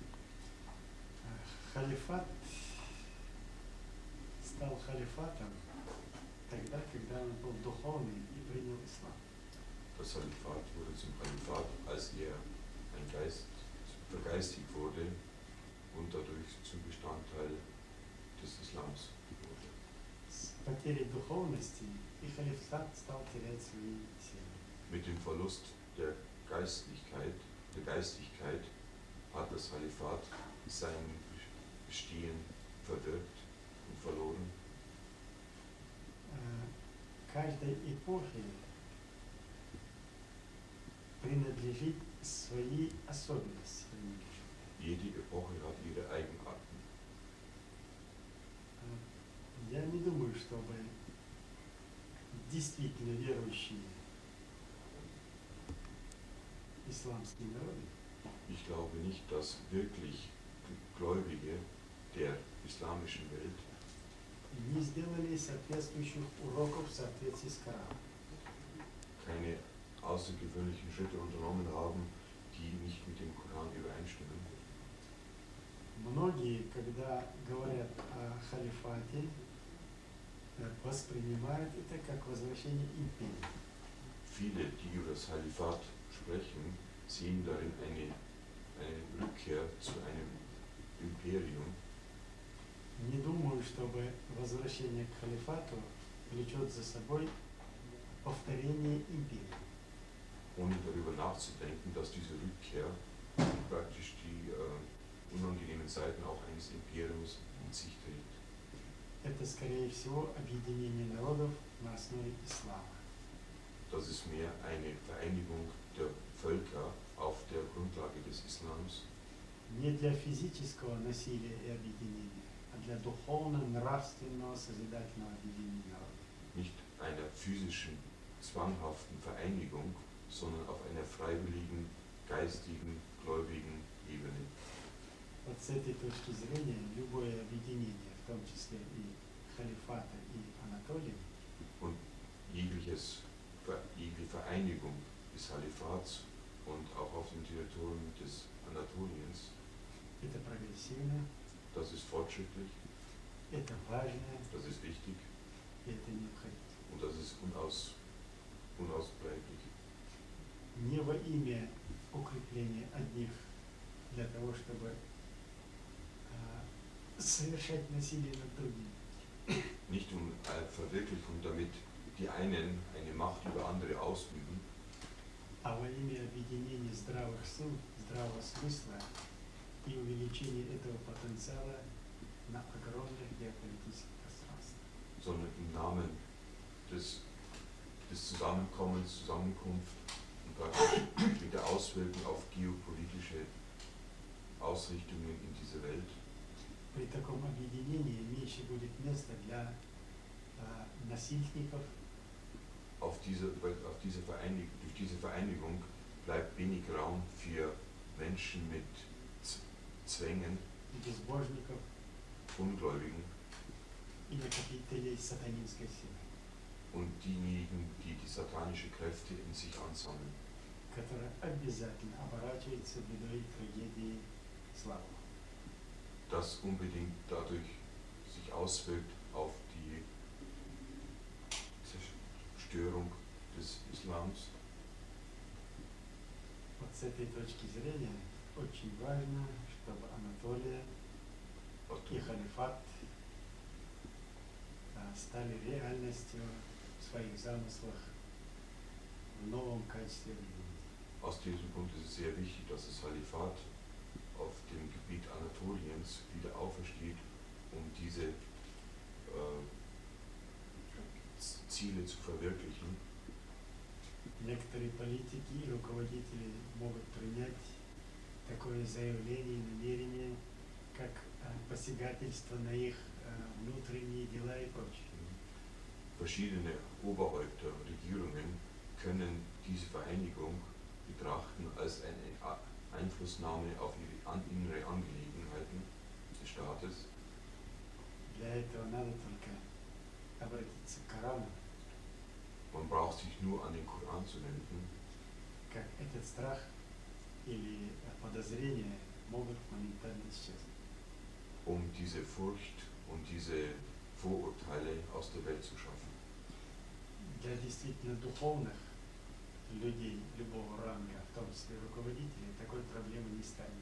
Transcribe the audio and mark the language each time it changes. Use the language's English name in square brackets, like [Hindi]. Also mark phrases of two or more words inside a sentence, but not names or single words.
[Russian] Халифат стал халифатом тогда, когда он был духовный и принял ислам. [German] Das Halifat wurde zum Halifat, als er vergeistigt wurde und dadurch zum Bestandteil des Islams wurde. [Russian] С потерей духовности и халифат стал терять свои силы. [German] Mit dem Verlust der Geistigkeit hat das Halifat sein Bestehen verwirkt und verloren. [Russian] Каждой эпохе принадлежит свои особенности. [German] Jede Epoche hat ihre Eigenarten. [Russian] Я не думаю, чтобы действительно верующие исламские народы [German] Ich glaube nicht, dass wirklich Gläubige der islamischen Welt [Russian] не сделали соответствующих уроков в соответствии с Кораном. [German] keine außergewöhnlichen Schritte unternommen haben, die nicht mit dem Koran übereinstimmen. [Russian] Многие, когда говорят о халифате, воспринимают это как возвращение империи. [German] Viele, die über das Halifat sprechen, sehen darin eine Rückkehr zu einem Imperium. [Russian] Не думаю, чтобы возвращение к халифату влечет за собой повторение империи. [German] Ohne darüber nachzudenken, dass diese Rückkehr praktisch die unangenehmen Seiten auch eines Imperiums in sich trägt. [Russian] Это, скорее всего, объединение народов на основе ислама. [German] Das ist mehr eine Vereinigung der Völker auf der Grundlage des Islams. [Russian] Не для физического насилия и объединения, а для духовно-нравственного созидательного объединения народов. [German] Nicht einer physischen, zwanghaften Vereinigung, sondern auf einer freiwilligen geistigen, gläubigen Ebene. [Russian] Вот с этой точки зрения любое объединение, в том числе и халифата, и Анатолии, [German] Und jegliche Vereinigung des Halifats und auch auf dem Territorium des Anatoliens, [Russian] это прогрессивно, [German] das ist fortschrittlich, [Russian] это важно, [German] das ist wichtig [Russian] и это необходимо. [German] und das ist unausbleiblich. [Russian] Не во имя укрепления одних для того, чтобы совершать насилие над другими. [German] Nicht um Verwirklichung, damit die einen eine Macht über andere ausüben, [Russian] А во имя объединения здравых сил, здравого смысла и увеличения этого потенциала на огромных геополитических пространствах. [German] sondern im Namen des Zusammenkommens, Zusammenkunft und praktisch mit der Auswirkung auf geopolitische Ausrichtungen in dieser Welt. [Russian] При таком объединении меньше будет места для насильников, [German] durch diese Vereinigung bleibt wenig Raum für Menschen mit Zwängen, [Russian] безбожников [German] Ungläubigen [Russian] и накопителей сатанинской силы, [German] und diejenigen, die die satanische Kräfte in sich ansammeln, [Russian] которая обязательно оборачивается бедой, трагедией, славой. [German] das unbedingt dadurch sich auswirkt auf die Zerstörung des Islams. [Russian] Вот с этой точки зрения очень важно, чтобы Анатолия и халифат стали реальностью в своих замыслах в новом качестве объединения. [German] Aus diesem Grund ist es sehr wichtig, dass das Halifat auf dem Gebiet Anatoliens wieder aufersteht, um diese Ziele zu verwirklichen. [Russian] Некоторые политики и руководители могут принять такое заявление и намерение, как посягательство на их внутренние дела и прочее. [German] Verschiedene Oberhäupter, Regierungen können diese Vereinigung betrachten als eine Einflussnahme auf ihre innere Angelegenheiten des Staates. [Russian] Для этого надо только обратиться к Корану, [German] Man braucht sich nur an den Koran zu wenden, [Russian] как этот страх или подозрение могут моментально исчезнуть. [German] um diese Furcht und diese Vorurteile aus der Welt zu schaffen. [Russian] Для действительно духовных людей любого ранга, в том числе руководителей, такой проблемы не станет.